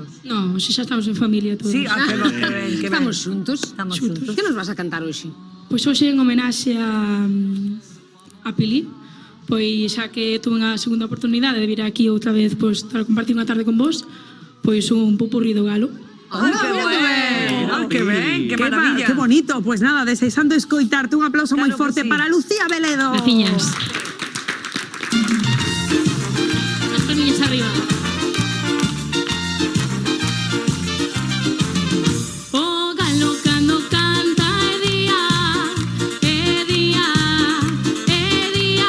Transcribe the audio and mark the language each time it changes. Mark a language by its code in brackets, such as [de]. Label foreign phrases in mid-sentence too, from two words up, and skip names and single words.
[gl] No, hoxe xa estamos en familia todos. Sí, que ben, que ben. Estamos xuntos. Estamos xuntos. Que nos vas a cantar hoxe? Pois hoxe en homenaxe a Pili, pois xa que tuve a segunda oportunidade de vir aquí outra vez pois, para compartir unha tarde con vos, pois un pupurri do galo. ¡Qué ben, qué maravilla! ¡Qué bonito! [es] Pues nada, deseando escoitarte. Un aplauso muy fuerte para Lucía Veledo. Graciñas. Las tornillas arriba. [gl] O galo cando canta é día, é día, é día.